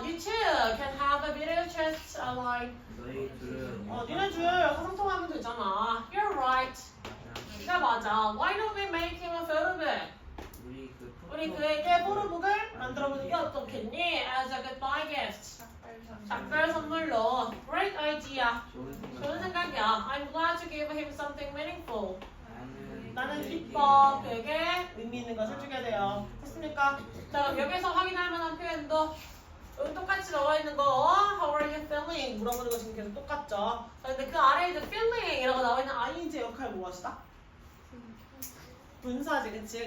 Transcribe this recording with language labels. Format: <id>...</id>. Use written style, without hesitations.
<en>You too can have a video chat online.</en> <ko>너희 둘은 니네 둘 상통하면 되잖아.</ko> <en>You're right.</en> <ko>네가 맞아.</ko> <en>Why don't we make him a photo book?</en> <ko>우리 그에게 포토북을 만들어보는 게 어떻겠니?</ko> <en>As a goodbye gift.</en> <ko>작별 선물로.</ko> <en>Great idea.</en> <ko>좋은 생각이야.</ko> <en>I'm glad to give him something meaningful.</en> <ko>나는 기뻐. 그에게 의미 있는 것을 주게 돼요. 됐습니까? 자, 그럼 여기서 확인할 만한 표현도 여기 똑같이 나와 있는 거</ko> <en>How are you feeling?</en> <ko>물어보는 거 지금 계속 똑같죠? 자, 근데 그 아래에 이제 feeling 이라고 나와 있는 ing 역할 무엇이다? 분사지, 그치?</ko>